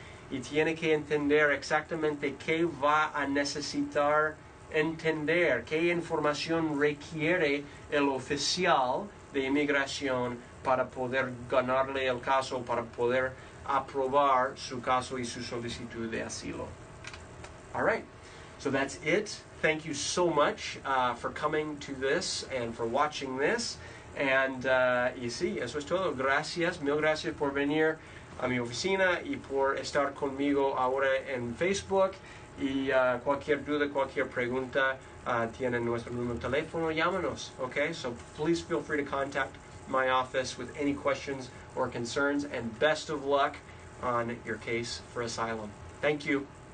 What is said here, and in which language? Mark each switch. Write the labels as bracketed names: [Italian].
[Spanish] Y tiene que entender exactamente qué va a necesitar entender, qué información requiere el oficial de inmigración para poder ganarle el caso, para poder aprobar su caso y su solicitud de asilo. [English] All right, so that's it. Thank you so much for coming to this and for watching this. [Spanish] And y sí, eso es todo. Gracias, mil gracias por venir a mi oficina y por estar conmigo ahora en Facebook. Y cualquier duda, cualquier pregunta, tienen nuestro número de teléfono, llámenos, okay? [English] So please feel free to contact my office with any questions or concerns, and best of luck on your case for asylum. Thank you.